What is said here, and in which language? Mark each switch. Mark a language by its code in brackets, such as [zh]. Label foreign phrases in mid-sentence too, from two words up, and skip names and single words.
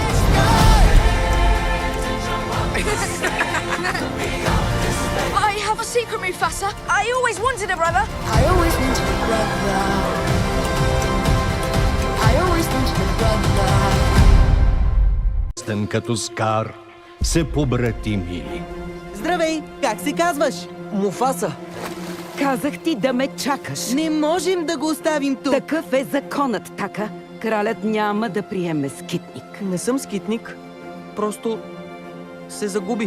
[en] I have a secret, Mufasa. I always wanted a brother. I always wanted a brother. I always wanted a brother. [bg] Стен като Скар се побратимили. Здравей! Как се казваш? Муфаса, Казах ти да ме чакаш. Не можем да го оставим тук. Такъв е законът, Така. Кралят няма да приеме скитник. не съм скитник. Просто се загубих.